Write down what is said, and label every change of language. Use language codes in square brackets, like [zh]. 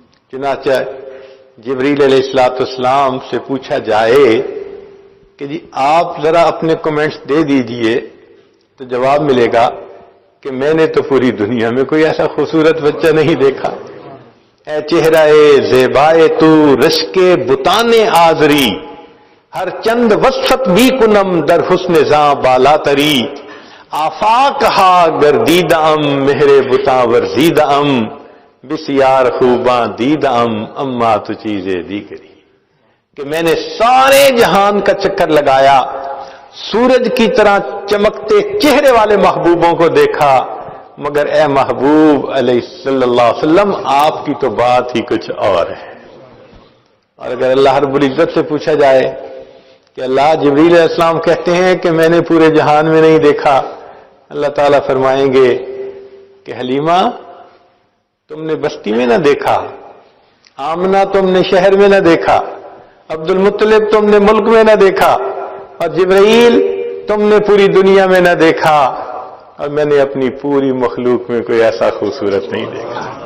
[ur] چنانچہ جبریل علیہ الصلوۃ والسلام سے پوچھا جائے کہ جی آپ ذرا اپنے کمنٹس دے دیجئے، تو جواب ملے گا کہ میں نے تو پوری دنیا میں کوئی ایسا خوبصورت بچہ نہیں دیکھا. [fa] اے چہرہ زیبائے تو رشک بتان آزری، ہر چند وسط بھی کنم در حسن زاں بالا تری، آفاق ہا گردید ام مہر بتاں ورزید ام، بسیار خوباں دید ام اما تو چیزیں دی کری. [ur] کہ میں نے سارے جہان کا چکر لگایا، سورج کی طرح چمکتے چہرے والے محبوبوں کو دیکھا، مگر اے محبوب علیہ صلی اللہ علیہ وسلم آپ کی تو بات ہی کچھ اور ہے. اور اگر اللہ رب العزت سے پوچھا جائے کہ اللہ جبریل علیہ السلام کہتے ہیں کہ میں نے پورے جہان میں نہیں دیکھا، اللہ تعالیٰ فرمائیں گے کہ حلیمہ تم نے بستی میں نہ دیکھا، آمنہ تم نے شہر میں نہ دیکھا، عبد المطلب تم نے ملک میں نہ دیکھا، اور جبرائیل تم نے پوری دنیا میں نہ دیکھا، اور میں نے اپنی پوری مخلوق میں کوئی ایسا خوبصورت نہیں دیکھا.